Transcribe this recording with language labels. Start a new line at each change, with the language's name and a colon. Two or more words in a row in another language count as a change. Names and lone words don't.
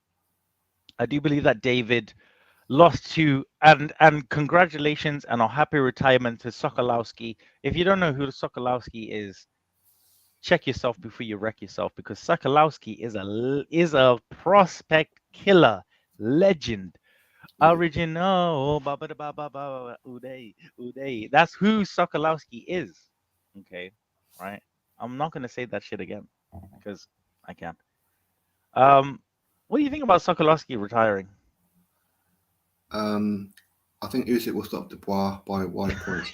English: I do believe that David lost to and congratulations and a happy retirement to Sokolowski. If you don't know who Sokolowski is, check yourself before you wreck yourself because Sokolowski is a prospect killer legend. Original, ba ba ba ba ba uday uday. That's who Sokolowski is. Okay, right. I'm not gonna say that shit again because I can't. Um, what do you think about Sokolowski retiring? I think Usyk will stop Dubois by wide points.